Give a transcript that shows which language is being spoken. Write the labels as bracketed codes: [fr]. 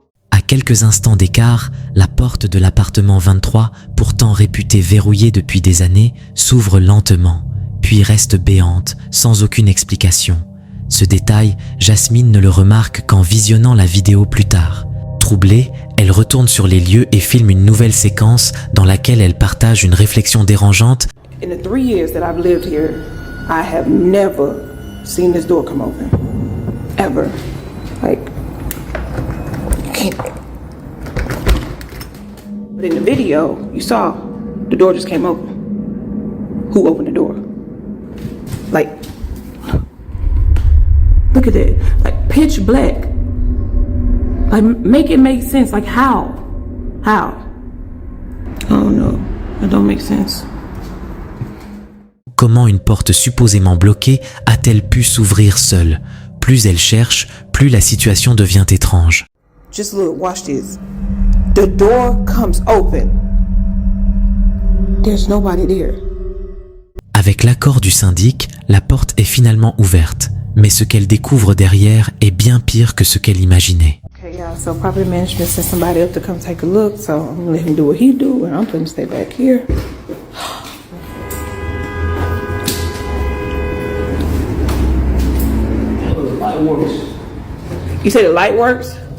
[fr] À quelques instants d'écart, la porte de l'appartement 23, pourtant réputée verrouillée depuis des années, s'ouvre lentement, puis reste béante, sans aucune explication. Ce détail, Jasmine ne le remarque qu'en visionnant la vidéo plus tard. Troublée, elle retourne sur les lieux et filme une nouvelle séquence dans laquelle elle partage une réflexion dérangeante. [en] In the 3 years that I've lived here, I have never seen this door come open. Ever. Like, can't. But in the video, you saw the door just came open. Who opened the door? Like, look at that. Like, pitch black. Like, make it make sense. Like, how? How? I don't know. It don't make sense. [fr] Comment une porte supposément bloquée a-t-elle pu s'ouvrir seule? Plus elle cherche, plus la situation devient étrange. [en] Just look, watch this. The door comes open. There's nobody there. [fr] Avec l'accord du syndic, la porte est finalement ouverte. Mais ce qu'elle découvre derrière est bien pire que ce qu'elle imaginait. [en] Okay, y'all, so property management sent somebody up to come take a look, so I'm gonna let him do what he do, and I'm gonna stay back here. Light works. You say the light works?